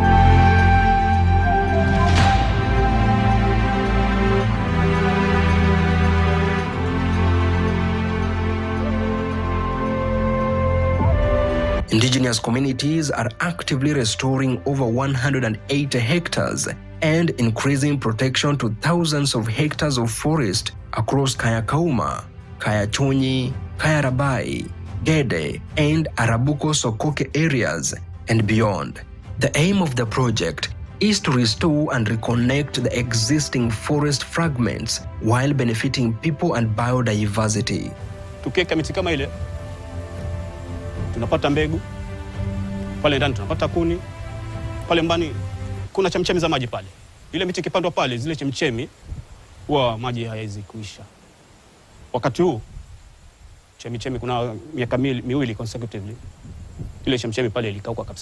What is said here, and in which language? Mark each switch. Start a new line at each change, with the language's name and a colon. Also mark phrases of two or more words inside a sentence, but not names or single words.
English: Indigenous communities are actively restoring over 180 hectares and increasing protection to thousands of hectares of forest across Kaya Kauma, Kaya Chonyi, Kaya Rabai, Gede, and Arabuko Sokoke areas and beyond. The aim of the project is to restore and reconnect the existing forest fragments while benefiting people and biodiversity.
Swahili: Tukiweka miti kama ile, tunapata mbegu, pale ndani tunapata kuni, pale mbani kuna chemchemi za maji pale. Ile miti ikipandwa pale, zile chemchemi huwa maji hayawezi kuisha. Wakati huu chemchemi kuna miaka miwili consecutively, ile chemchemi pale ilikauka kabisa.